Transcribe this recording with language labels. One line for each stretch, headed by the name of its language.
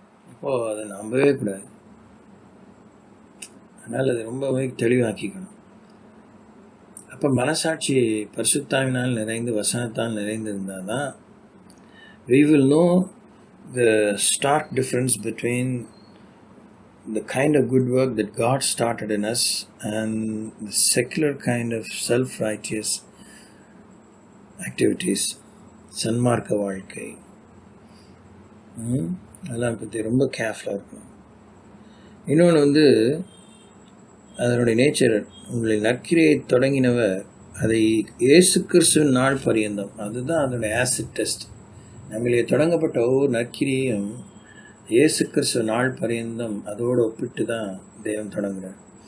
Tamil: அப்போது அதை நம்பவே கூடாது. அதனால் அதை ரொம்பவே தெளிவாக்கிக்கணும். அப்போ மனசாட்சி பரிசுத்தாவினால் நிறைந்து வசனத்தால் நிறைந்திருந்தால் தான்
English: we will know the stark difference between the kind of good work that God started in us and the secular kind of self-righteous activities,
Tamil: சன்மார்க்க வாழ்க்கை, அதெல்லாம் பற்றி ரொம்ப கேர்ஃபுல்லாக இருக்கணும். இன்னொன்று அதனுடைய நேச்சர், உங்களை நற்கிரியை தொடங்கினவர் அதை இயேசு கிறிஸ்துவின் நாள் பரியந்தம், அதுதான் அதனுடைய ஆசிட் டெஸ்ட். நம்மளே தொடங்கப்பட்ட ஒவ்வொரு நற்கிரியையும் இயேசு கிறிஸ்துவ நாள் பரியந்தம் அதோடு ஒப்பிட்டு தான் தேவன் தொடங்குறார்.